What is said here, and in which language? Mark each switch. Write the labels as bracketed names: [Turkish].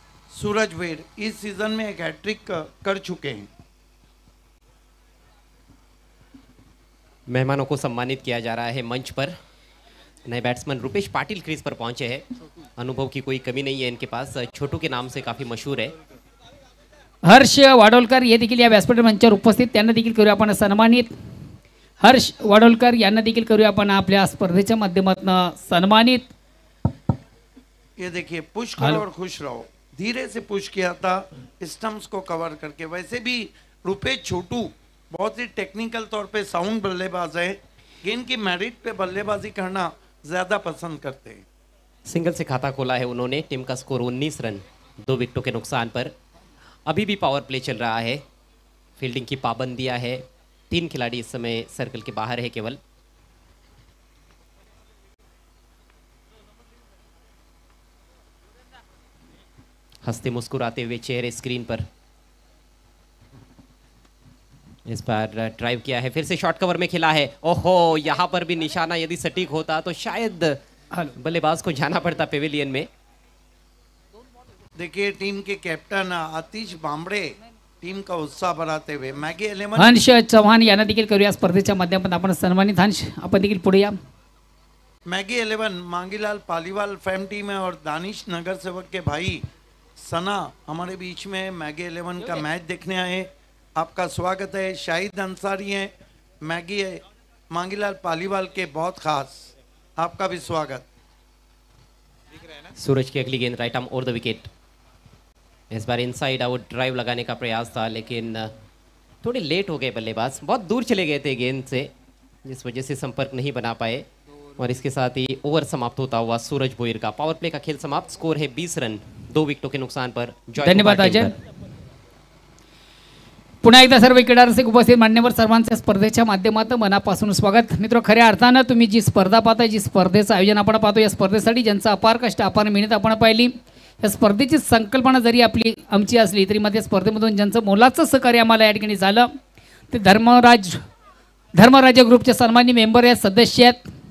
[Hindi] सूरज वेड इस सीजन में एक हैट्रिक कर चुके हैं. मेहमानों को सम्मानित किया जा रहा है मंच पर. नए बैट्समैन रुपेश पाटिल क्रीज पर पहुंचे हैं. अनुभव की कोई कमी नहीं है इनके पास. छोटू के नाम से काफी मशहूर है. [Marathi] हर्ष वाडोलकर ये देखील या व्यासपीठ मंचावर उपस्थित, त्यांना देखील करूया आपण सन्मानित. हर्ष वाडोलकर यांना देखील करूया आपण आपल्या स्पर्धेच्या माध्यमातून सन्मानित. [Hindi] ये देखिए, पुश करो और खुश रहो. धीरे से पुश किया था स्टम्प्स को कवर करके. वैसे भी रुपेश छोटू बहुत ही टेक्निकल तौर पे साउंड बल्लेबाज है, गेंद की मेरिट पे बल्लेबाजी करना ज्यादा पसंद करते हैं। सिंगल से खाता खोला है उन्होंने। टीम का स्कोर 19 रन 2 विकेटों के नुकसान पर। अभी भी पावर प्ले चल रहा है। फील्डिंग की पाबंदियां है। 3 खिलाड़ी इस समय सर्कल के बाहर है केवल। हंसते मुस्कुराते हुए चेहरे स्क्रीन पर। इस बार ड्राइव किया है, फिर से शॉर्ट कवर में खिला है। ओहो, यहां पर भी निशाना यदि सटीक होता तो शायद बल्लेबाज को जाना पड़ता पेविलियन में। देखिए टीम के कैप्टन आतिश बांबडे टीम का उत्साह बढ़ाते हुए मॅगी 11 [Marathi] हंश चव्हाण यांना देखील करूया स्पर्धेच्या माध्यमातून आपण सन्मानित। हंश, आपण देखील पुढे या। [Hindi] Maggi 11 Mangilal Paliwal fam team है और दानिश नगर सेवक के भाई सना हमारे बीच में मैगी 11 का मैच देखने आए। आपका स्वागत है। शाहिद अंसारी हैं, मैगी मांगीलाल पालीवाल के बहुत खास, आपका भी स्वागत। सूरज की अगली गेंद right arm over the wicket. इस बार इनसाइड आउट ड्राइव लगाने का प्रयास था, लेकिन थोड़े लेट हो गए बल्लेबाज। बहुत दूर चले गए थे गेंद से, जिस वजह से संपर्क नहीं बना पाए। और इसके साथ ही ओवर समाप्त होता हुआ सूरज भोईर का पावर प्ले का खेल समाप्त। स्कोर है 20 रन 2 विकेटों के नुकसान पर। धन्यवाद अजय। [Marathi] पुन्हा एकदा सर्व क्रीडारसिक उपस्थित मान्यवर सर्वांचे स्पर्धेच्या माध्यमातून मनापासून स्वागत। मित्र, खऱ्या अर्थानं तुम्ही जी स्पर्धा पाहताय, जी स्पर्धेचं आयोजन आपण पाहतो, या स्पर्धेसाठी ज्यांचा अपार कष्ट अपार मेहनत आपण पाहिली, या स्पर्धेची संकल्पना जरी आमची असली तरी मध्ये स्पर्धेमधून ज्यांचं मोलाचं सहकार्य आम्हाला या ठिकाणी झालं ते धर्मराज ग्रुपचे सन्माननीय मेंबर आहेत, सदस्य आहेत।